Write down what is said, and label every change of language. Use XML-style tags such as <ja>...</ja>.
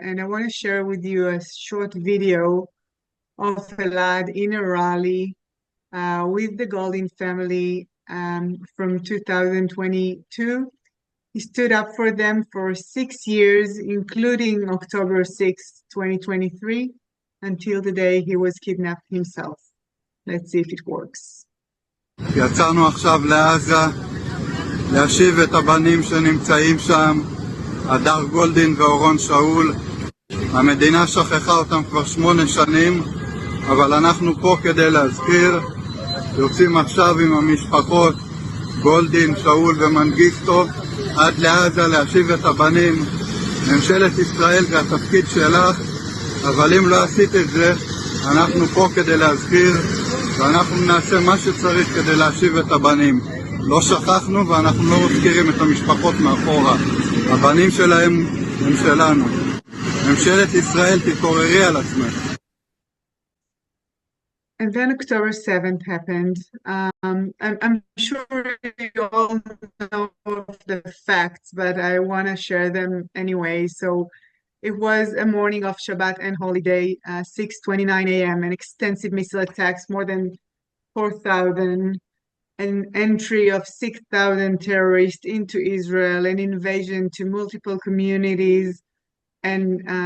<en>And I want to share with you a short video of Elad in a rally with the Goldin family from 2022. He stood up for them for 6 years, including October 6, 2023, until the day he was kidnapped himself. Let's see if it works.</en> <he>יצאנו עכשיו לעזה להשיב את הבנים שנמצאים שם, הדר גולדין ואורון שאול. המדינה שכחה אותם כבר 8 שנים, אבל אנחנו פה כדי להזכיר. יוצאים עכשיו עם המשפחות גולדין, שאול ומנגיסטו עד לעזה להשיב את הבנים. ממשלת ישראל זה התפקיד שלך, אבל אם לא עשית את זה, אנחנו פה כדי להזכיר, ואנחנו נעשה מה שצריך כדי להשיב את הבנים. לא שכחנו ואנחנו לא מזכירים את המשפחות מאחורה. הבנים שלהם הם שלנו. ממשלת ישראל, תתעוררי על עצמך.</he> <en>And then October 7th happened. I'm sure you all know the facts, but I want to share them anyway. So it was a morning of Shabbat and holiday, 6:29 a.m., an extensive missile attacks, more than 4,000, an entry of 6,000 terrorists into Israel, an invasion to multiple communities, and</en>